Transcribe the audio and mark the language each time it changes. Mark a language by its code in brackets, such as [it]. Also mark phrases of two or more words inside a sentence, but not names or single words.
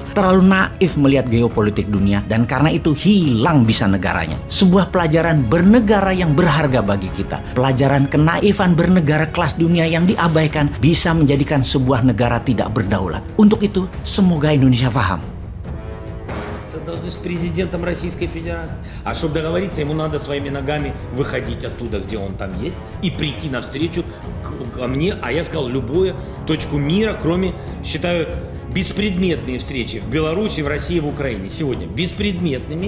[id] Terlalu naif melihat geopolitik dunia, dan karena itu hilang bisa negaranya. Sebuah pelajaran bernegara yang berharga bagi kita. Pelajaran kenaifan bernegara kelas dunia yang diabaikan bisa menjadikan sebuah negara tidak berdaulat. Untuk itu, semoga Indonesia paham. [ru] Должны с президентом Российской Федерации. А чтобы договориться, ему надо своими ногами выходить оттуда, где он там есть, и прийти навстречу ко мне. А я сказал, любую точку мира, кроме, считаю, беспредметные встречи в Беларуси, в России, в Украине сегодня беспредметными.